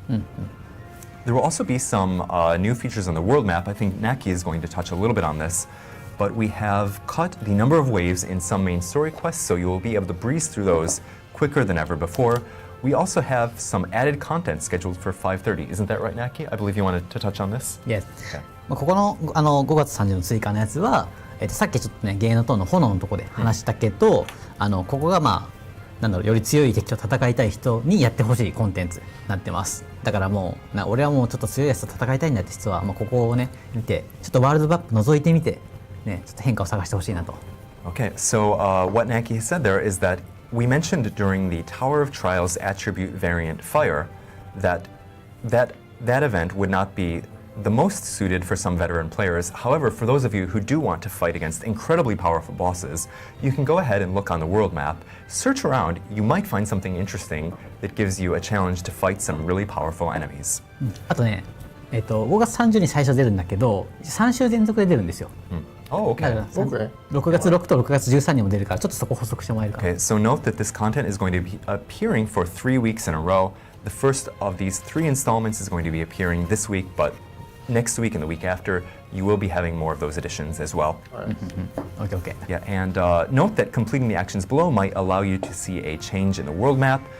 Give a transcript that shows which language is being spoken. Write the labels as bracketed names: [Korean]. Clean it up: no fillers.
[English] There will also be some new features on the world map. I think Naki is going to touch a little bit on this, but we have cut the number of waves in some main story quests, so you will be able to breeze through those quicker than ever before. We also have some added content scheduled for 5:30. Isn't that right, Naki? I believe you wanted to touch on this? Yes. Okay. [Japanese] ここの5月30日の追加のやつは、さっきちょっとね芸能等の炎のところで話したけど、ここがより強い敵と戦いたい人にやってほしいコンテンツになってます。だからもう俺はもうちょっと強いやつと戦いたいんだって人は、ここをね見てちょっとワールドマップ覗いてみてねちょっと変化を探してほしいなと。 [English] Okay, so what Naki has said there is that we mentioned during the Tower of Trials attribute variant Fire that event would not be the most suited for some veteran players. However, for those of you who do want to fight against incredibly powerful bosses, you can go ahead and look on the world map, search around, you might find something interesting that gives you a challenge to fight some really powerful enemies. [Japanese] あとね、5月30に最初出るんだけど、3週連続で出るんですよ。 [English] Oh, [Japanese] だ [English] okay. [Japanese] から [English] Okay. [Japanese] 6月6と6月13にも出るから、ちょっとそこ補足してもらえるかな。 [English] Okay, so note that this content is going to be appearing for 3 weeks in a row. The first of these 3 installments is going to be appearing this week, but next week and the week after, you will be having more of those additions as well. OK OK Yeah, and note that completing the actions below might allow you to see a change in the world map.